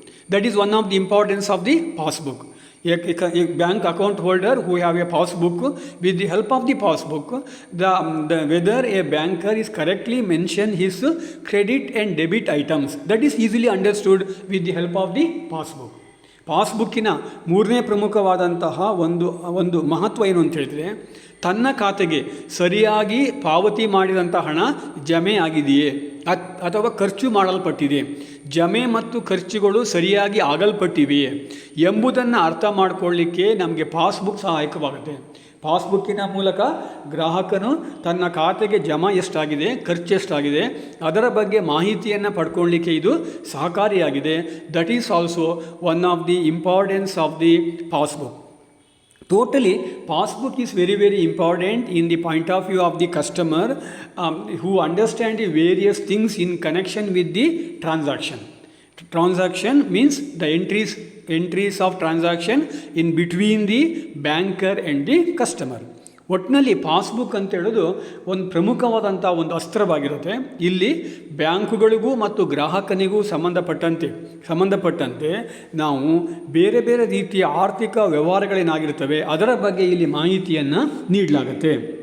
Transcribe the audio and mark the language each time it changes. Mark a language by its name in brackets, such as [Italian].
[English] That is one of the importance of the passbook. A bank account holder who have a passbook, with the help of the passbook, whether a banker is correctly mentioned his credit and debit items, that is easily understood with the help of the passbook. [Kannada] ಪಾಸ್ಬುಕ್ಕಿನ ಮೂರನೇ ಪ್ರಮುಖವಾದಂತಹ ಒಂದು ಮಹತ್ವ ಏನು ಅಂತ ಹೇಳಿದರೆ, ತನ್ನ ಖಾತೆಗೆ ಸರಿಯಾಗಿ ಪಾವತಿ ಮಾಡಿದಂಥ ಹಣ ಜಮೆ ಆಗಿದೆಯೇ ಅಥವಾ ಖರ್ಚು ಮಾಡಲ್ಪಟ್ಟಿದೆ, ಜಮೆ ಮತ್ತು ಖರ್ಚುಗಳು ಸರಿಯಾಗಿ ಆಗಲ್ಪಟ್ಟಿವೆಯೇ ಎಂಬುದನ್ನು ಅರ್ಥ ಮಾಡಿಕೊಳ್ಳಿಕ್ಕೆ ನಮಗೆ ಪಾಸ್ಬುಕ್ ಸಹಾಯಕವಾಗುತ್ತೆ. ಪಾಸ್ಬುಕ್ಕಿನ ಮೂಲಕ ಗ್ರಾಹಕನು ತನ್ನ ಖಾತೆಗೆ ಜಮಾ ಎಷ್ಟಾಗಿದೆ, ಖರ್ಚು ಎಷ್ಟಾಗಿದೆ, ಅದರ ಬಗ್ಗೆ ಮಾಹಿತಿಯನ್ನು ಪಡ್ಕೊಳ್ಳಿಕ್ಕೆ ಇದು ಸಹಕಾರಿಯಾಗಿದೆ. [English] That is also one of the importance of the passbook. Totally, passbook is very, very important in the point of view of the customer who understand the various things in connection with the transaction. Transaction means the entries of transaction in between the banker and the customer. [Kannada] ಒಟ್ಟಿನಲ್ಲಿ passbook ಅಂತ ಹೇಳೋದು ಒಂದು ಪ್ರಮುಖವಾದಂಥ ಒಂದು ಅಸ್ತ್ರವಾಗಿರುತ್ತೆ. ಇಲ್ಲಿ ಬ್ಯಾಂಕುಗಳಿಗೂ ಮತ್ತು ಗ್ರಾಹಕನಿಗೂ ಸಂಬಂಧಪಟ್ಟಂತೆ ನಾವು ಬೇರೆ ಬೇರೆ ರೀತಿಯ ಆರ್ಥಿಕ ವ್ಯವಹಾರಗಳೇನಾಗಿರ್ತವೆ ಅದರ ಬಗ್ಗೆ ಇಲ್ಲಿ ಮಾಹಿತಿಯನ್ನು ನೀಡಲಾಗುತ್ತೆ.